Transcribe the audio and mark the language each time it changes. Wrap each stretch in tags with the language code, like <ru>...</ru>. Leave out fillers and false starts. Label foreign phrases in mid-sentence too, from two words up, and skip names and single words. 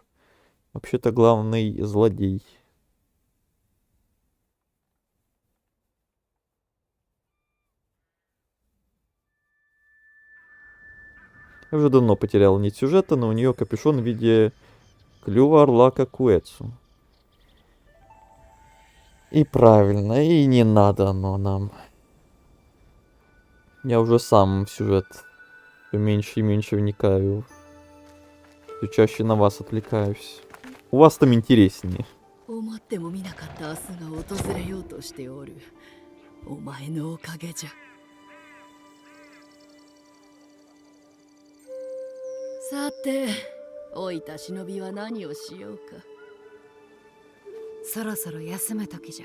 <ru>Вообще-то главный злодей. Я уже давно потерял нить сюжета, но у нее капюшон в виде клюва орла Какуэцу. И правильно, и не надо оно нам. Я уже сам в сюжет все меньше и меньше вникаю. Все чаще на вас отвлекаюсь. У вас там интереснее.</ru> <ja>思ってもみなかった明日が訪れようとしておる。お前のおかげじゃ。さて、老いた忍びは何をしようか。そろそろ休む時じゃ。</ja>